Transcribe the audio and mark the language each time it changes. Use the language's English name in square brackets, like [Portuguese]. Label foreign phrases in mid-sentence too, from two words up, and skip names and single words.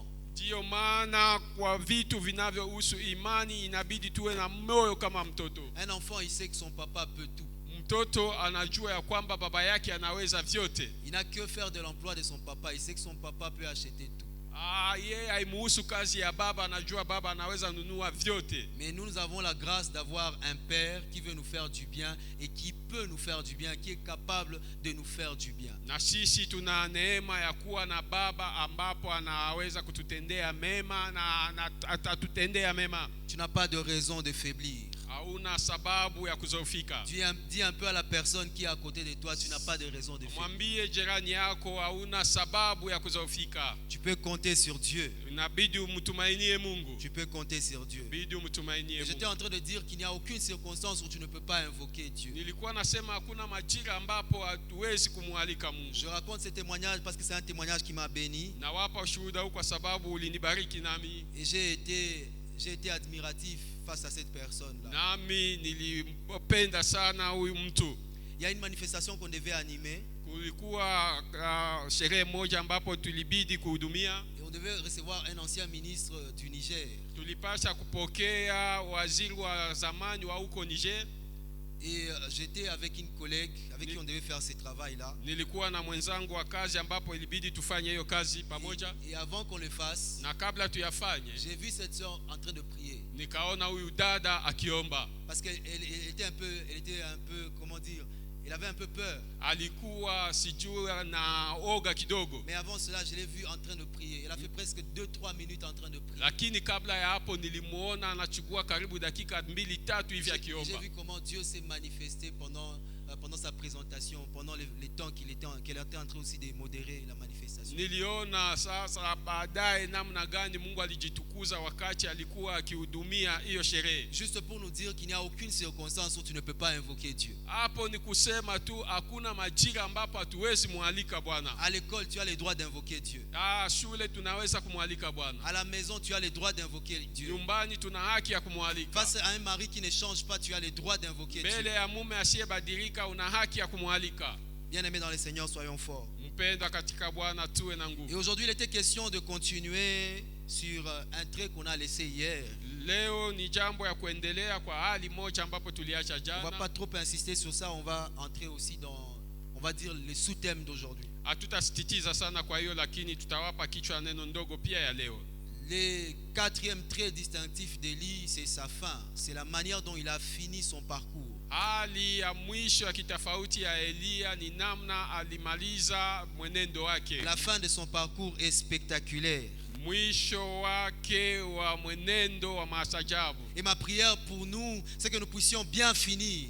[Swahili] Ndio maana kwa vitu vinavyohusu imani inabidi tuwe na moyo kama mtoto. [French] Un enfant, il sait que son papa peut tout. [Swahili] Mtoto anajua ya kwamba baba yake anaweza vyote. [French] Il n'a que faire de l'emploi de son papa. Il sait que son papa peut acheter tout. [Swahili] Yeye haimuhusu kazi ya baba, anajua baba anaweza nunua vyote. [French] Mais nous avons la grâce d'avoir un père qui veut nous faire du bien et qui peut nous faire du bien, qui est capable de nous faire du bien. [Swahili] Na sisi tuna neema ya kuwa na baba ambapo anaweza kututendea mema na atatutendea mema. [French] Tu n'as pas de raison de faiblir. [Swahili] Hauna sababu ya kuzofika. [French] Dis un peu à la personne qui est à côté de toi, tu n'as pas de raison de faiblir. [Swahili] Mwambie jirani yako hauna sababu ya kuzofika. [French] Tu peux compter sur Dieu. [Swahili] Inabidi umtumainie Mungu. [French] Tu peux compter sur Dieu. [Swahili] Inabidi umtumainie Mungu. [French] J'étais en train de dire qu'il n'y a aucune circonstance où tu ne peux pas invoquer Dieu. [Swahili] Nilikuwa nasema hakuna majira ambapo hatuwezi kumwalika Mungu. [French] Je raconte ce témoignage parce que c'est un témoignage qui m'a béni. [Swahili] Nawapa ushuhuda huu kwa sababu ulinibariki nami. [French] Et j'ai été admiratif face à cette personne-là. [Swahili] Nami nilipenda sana huyu mtu. [French] Il y a une manifestation qu'on devait animer. [Swahili] Kulikuwa sherehe moja ambapo tulibidi kuhudumia. [French] Et on devait recevoir un ancien ministre du Niger. [Swahili] Tulipasha kupokea waziri wa zamani wa huko Niger. [French] Et j'étais avec une collègue avec qui on devait faire ce travail-là. [Swahili] Nilikuwa na mwenzangu wa kazi ambapo ilibidi tufanye hiyo kazi pamoja. [French] Et avant qu'on le fasse, [Swahili] na kabla tuyafanye, [French] j'ai vu cette sœur en train de prier. [Swahili] Nikaona huyu dada akiomba. [French] Parce qu'elle était un peu, comment dire, elle avait un peu peur. [Swahili] Alikuwa sijua na oga kidogo. [French] Mais avant cela, je l'ai vue en train de prier. Elle a fait presque 2-3 minutes en train de prier. [Swahili] Lakini kabla ya hapo nilimuona anachukua karibu dakika 2-3 hivi akiomba. [French] J'ai vu comment Dieu s'est manifesté pendant sa présentation, pendant les temps qu'elle était en train aussi de modérer la manifestation. [Swahili] Niliona sasa baadaye namna gani Mungu alijitukuza wakati alikuwa akihudumia hiyo sherehe. [French] Juste pour nous dire qu'il n'y a aucune circonstance où tu ne peux pas invoquer Dieu. [Swahili] Hapo ni kusema tu hakuna majira ambapo hatuwezi mualika Bwana. [French] À l'école, tu as le droit d'invoquer Dieu. [Swahili] Shule tunaweza kumwalika Bwana. [French] À la maison, tu as le droit d'invoquer Dieu. [Swahili] Nyumbani tuna haki ya kumwalika. [French] Face à un mari qui ne change pas, tu as le droit d'invoquer Dieu. [Swahili] Mbele ya mume asiyebadilika una haki ya kumwalika. [French] Bien-aimés dans le Seigneur, soyons forts. [Swahili] Mpendwa katika Bwana tuwe na nguvu. [French] Et aujourd'hui, il était question de continuer sur un trait qu'on a laissé hier. [Swahili] Leo ni jambo ya kuendelea kwa hali moja ambapo tuliacha jana. [French] On va pas trop insister sur ça, on va entrer aussi dans, on va dire, les sous-thèmes d'aujourd'hui. [Swahili] Hatutasitiza sana kwa hiyo, lakini tutawapa kichwa neno ndogo pia ya leo. [French] Le quatrième trait distinctif d'Élie, c'est sa fin. C'est la manière dont il a fini son parcours. [Swahili] Hali ya mwisho ya kitofauti ya Elia ni namna alimaliza mwenendo wake. [French] La fin de son parcours est spectaculaire. [Swahili] Mwisho wake wa mwenendo wa maajabu. [French] Et ma prière pour nous, c'est que nous puissions bien finir.